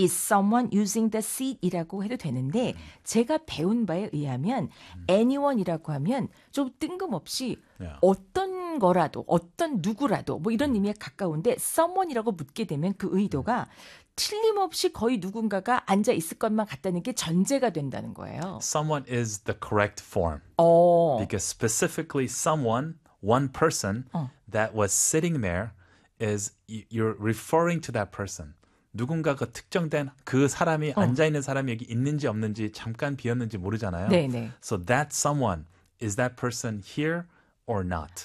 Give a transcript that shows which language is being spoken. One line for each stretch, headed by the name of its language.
English: is someone using the seat
Korean: 이라고 해도 되는데 제가 배운 바에 의하면 anyone 이라고 하면 좀 뜬금없이
English: yeah.
Korean: 어떤 거라도 어떤 누구라도 뭐 이런 의미에 가까운데 someone 이라고 묻게 되면 그 의도가 틀림없이 거의 누군가가 앉아 있을 것만 같다는 게 전제가 된다는 거예요.
English: Someone is the correct form. Because specifically someone, one person that was sitting there is you're referring to that person.
Korean: 누군가가 특정된 그 사람이 앉아 있는 사람이 여기 있는지 없는지 잠깐 비었는지 모르잖아요. 네네.
English: So that someone, is that person here or not?